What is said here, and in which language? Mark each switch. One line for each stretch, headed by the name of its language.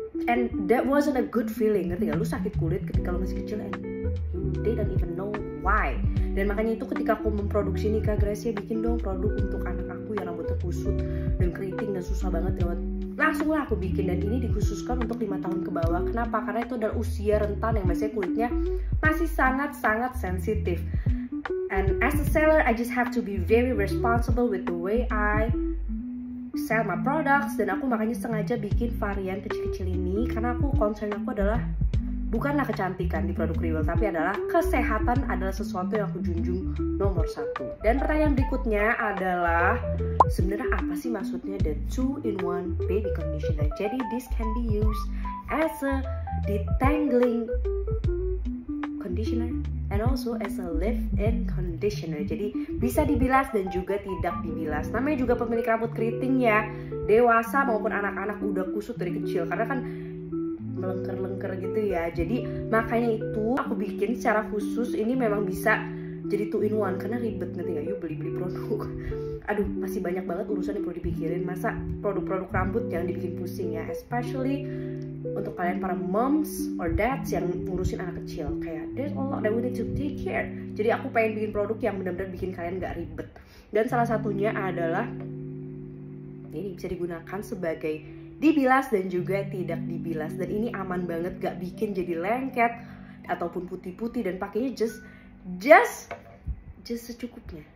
English: And that wasn't a good feeling,
Indonesian: ngerti gak? Lu sakit kulit ketika lu masih kecil
English: and they don't even know why.
Indonesian: Dan makanya itu ketika aku memproduksi nih, Kak Gracia bikin dong produk untuk anak aku yang rambutnya kusut dan keriting dan susah banget lewat. Langsung lah aku bikin, dan ini dikhususkan untuk 5 tahun ke bawah. Kenapa? Karena itu adalah usia rentan yang biasanya kulitnya masih sangat-sangat sensitif.
English: And as a seller, I just have to be very responsible with the way I sell my products.
Indonesian: Dan aku makanya sengaja bikin varian kecil-kecil ini karena aku concern aku adalah bukanlah kecantikan di produk Kriwell, tapi adalah kesehatan adalah sesuatu yang aku junjung nomor 1. Dan pertanyaan berikutnya adalah sebenarnya apa sih maksudnya
English: the 2-in-1 baby conditioner? Jadi this can be used as a detangling conditioner and also as a leave-in conditioner.
Indonesian: Jadi bisa dibilas dan juga tidak dibilas. Namanya juga pemilik rambut keriting ya, dewasa maupun anak-anak udah kusut dari kecil karena kan melengker-lengker gitu ya. Jadi makanya itu aku bikin secara khusus ini memang bisa jadi 2-in-1 karena ribet, ngerti gak? Yuk beli-beli produk. Aduh, masih banyak banget urusan yang perlu dipikirin. Masa produk-produk rambut yang dibikin pusing ya, especially untuk kalian para
English: moms or dads
Indonesian: yang ngurusin anak kecil.
English: Kayak there's a lot that we need to take care.
Indonesian: Jadi aku pengen bikin produk yang benar-benar bikin kalian gak ribet. Dan salah satunya adalah ini bisa digunakan sebagai dibilas dan juga tidak dibilas. Dan ini aman banget, gak bikin jadi lengket ataupun putih-putih, dan pakainya just secukupnya.